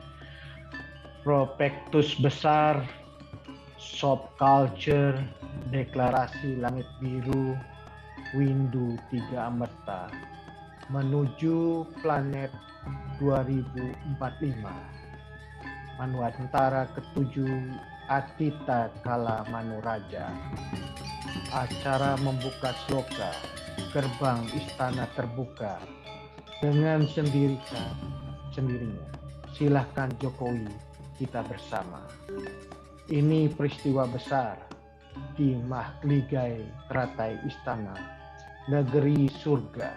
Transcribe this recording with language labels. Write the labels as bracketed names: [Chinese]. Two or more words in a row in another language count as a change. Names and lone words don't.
[Indonesian] Prospektus besar, [English] Shop Culture, [Indonesian] Deklarasi Langit Biru, Windu 3 Amerta, menuju planet 2045. Manwantara ke-7 Atita Kala Manuraja. Acara membuka sloka, gerbang istana terbuka dengan sendirinya. Silahkan Jokowi, kita bersama. Ini peristiwa besar di Mahligai Teratai Istana, negeri surga.